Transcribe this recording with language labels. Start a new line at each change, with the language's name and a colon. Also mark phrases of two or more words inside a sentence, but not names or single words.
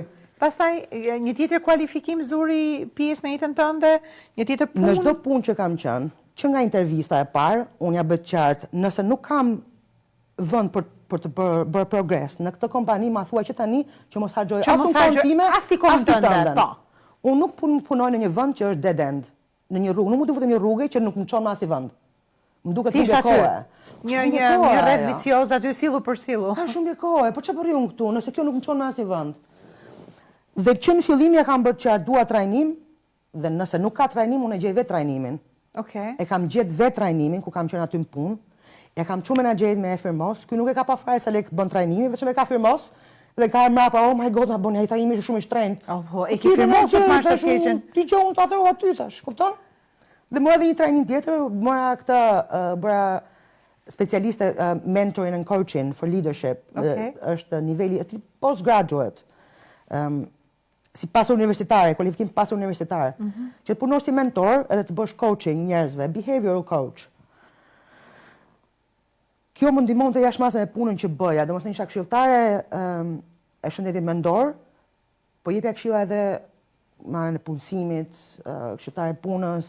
Albanian: Pastaj, një tjetër kualifikim zuri pjesë në jetën tënde, një tjetër punë? Në çdo punë që kam qenë, që nga intervista e parë, unë ja bëj qartë, nëse nuk kam vend për të bërë progres në këtë kompani, ma thua që tani që mos harxoj as unë kohën time, as ti kohën tënde. Unë nuk punoj në një vend që është
English: dead end,
Albanian: në një rrugë, nuk mund të futem një rrugë që nuk më çon as i vend. Më duket shumë kohë. Një rreth vicioz aty sillu për sillu. Ka shumë kohë, po çfarë bëri unë këtu, nëse kjo nuk më çon në asnjë vend. Dhe që në fillim ja kam bërë qartë, dua trajnim, dhe nëse nuk ka trajnim, unë e gjej vetë trajnimin. Okej. E kam gjetë vetë trajnimin, ku kam qenë aty në punë, e kam çu menaxherit me e firmos, ky nuk e ka pa fare sa lek bën trajnimi, vetëm e ka firmos, dhe ka mrapa,
English: oh my god,
Albanian: na bën ai trajnimi është shumë i shtrenjtë. Oh, e ke firmos të marrë të keqen. Ti gjon ta thëru aty tash, kupton? Dhe mora edhe një trajnim tjetër, mora këtë bëra specialiste
English: mentoring and coaching for leadership.
Albanian: Është niveli postgraduate. Si pas universitare, kualifikim pas universitar, që të punosh si mentor edhe të bësh coaching njerëzve,
English: behavioral coach.
Albanian: Kjo më ndihmon të jashtëmasë me punën që bëja, domethënë isha këshilltare e shëndetit mendor, po jepja këshilla edhe marrën e punësimit, këshilltare punës.